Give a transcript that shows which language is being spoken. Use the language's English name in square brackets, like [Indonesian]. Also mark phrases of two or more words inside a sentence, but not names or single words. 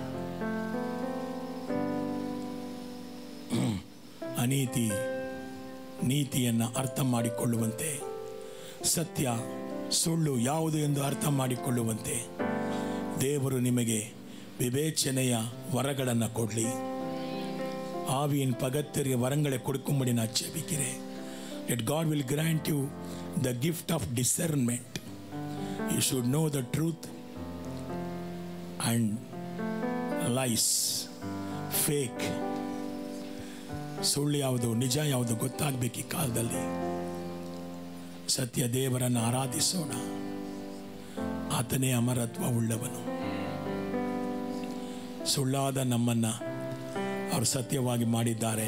[Kannada] ಅನೀತಿ ನೀತಿಯನ್ನು ಅರ್ಥ ಮಾಡಿಕೊಳ್ಳುವಂತೆ, ಸತ್ಯ ಸುಳ್ಳು ಯಾವುದು ಎಂದು ಅರ್ಥ ಮಾಡಿಕೊಳ್ಳುವಂತೆ ದೇವರು ನಿಮಗೆ ವಿವೇಚನೆಯ ವರಗಳನ್ನು ಕೊಡಲಿ. [Tamil] ஆவியின் பகத்தறிய வரங்களை கொடுக்கும்படி நான் ஜெபிக்கிறேன். [English] That God will grant you the gift of discernment. You should know the truth and lies, fake. [Kannada] ಸುಳ್ಳು ಯಾವುದು ನಿಜ ಯಾವುದು ಗೊತ್ತಾಗಬೇಕು. ಈ ಕಾಲದಲ್ಲಿ ಸತ್ಯ ದೇವರನ್ನು ಆರಾಧಿಸೋಣ. ಆತನೇ ಅಮರತ್ವ ಉಳ್ಳವನು. ಸುಳ್ಳಾದ ನಮ್ಮನ್ನು ಅವರು ಸತ್ಯವಾಗಿ ಮಾಡಿದ್ದಾರೆ.